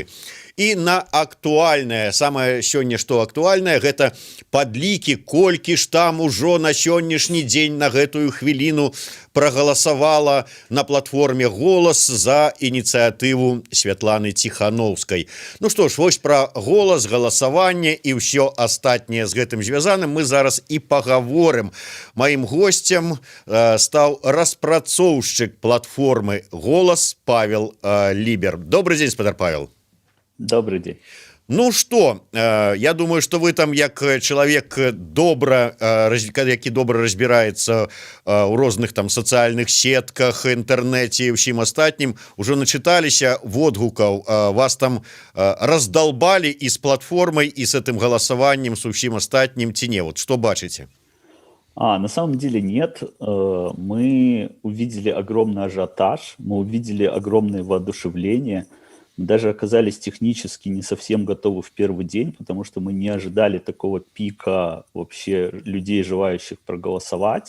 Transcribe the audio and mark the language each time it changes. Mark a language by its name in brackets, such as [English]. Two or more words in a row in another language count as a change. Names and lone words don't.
[Belarusian] І на актуальнае, самае сёння што актуальнае, гэта падлікі, колькі ж там ужо на сённяшні дзень на гэтую хвіліну прагаласавала на платформе «Голас» за ініцыятыву Святланы Ціхановскай. Ну што ж, вось пра голас, галасаванне і ўсё астатняе з гэтым звязаным мы зараз і пагаворым. Маім госцем стаў распрацоўшчык платформы «Голас» Павел Лібер. Добрый дзень, спадар Павел. [Russian] Добрый день. Ну что, я думаю, что вы [Belarusian] там як чалавек які добра разбіраецца ў розных там сацыяльных сетках, інтэрнэце і ўсім астатнім, ужо начыталіся водгукаў, [Russian] вас там раздолбали [Belarusian] і з платформай, і [Russian] с этим [Belarusian] галасаваннем, с усім астатнім, ці не? [Russian] Вот что [Belarusian] бачыце? [Russian] На самом деле нет. Мы увидели огромный ажиотаж, мы увидели огромное воодушевление. Даже оказались технически не совсем готовы в первый день, потому что мы не ожидали такого пика вообще людей, желающих проголосовать.